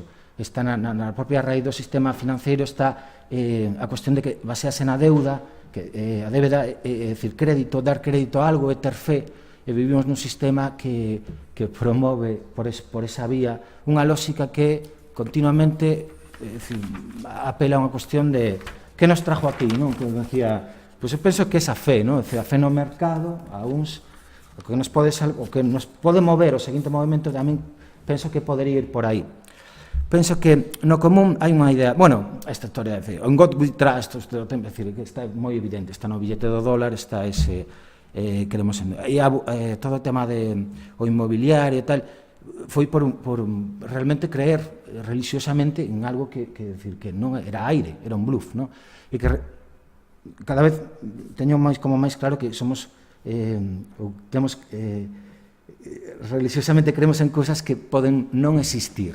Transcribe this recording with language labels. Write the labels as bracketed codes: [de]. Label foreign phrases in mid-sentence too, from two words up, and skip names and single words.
[gl] Está na propia raíz do sistema financeiro, está a cuestión de que basease na deuda, que a débeda é dicir, crédito, dar crédito a algo é ter fe, e vivimos nun sistema que promove por esa vía unha lógica que continuamente apela a unha cuestión de que nos trajo aquí, que decía, pois eu penso que esa fe, a fe no mercado, a uns, o que nos pode mover o seguinte movimento, tamén penso que podería ir por aí. Penso que no común hai unha idea, esta historia de [en] on God we trust, [gl] que está moi evidente, está no billete do dólar, está ese todo o tema do inmobiliario e tal, foi por realmente creer religiosamente en algo que non era aire, era un bluff, e que cada vez teño máis claro que somos religiosamente creemos en cousas que poden non existir.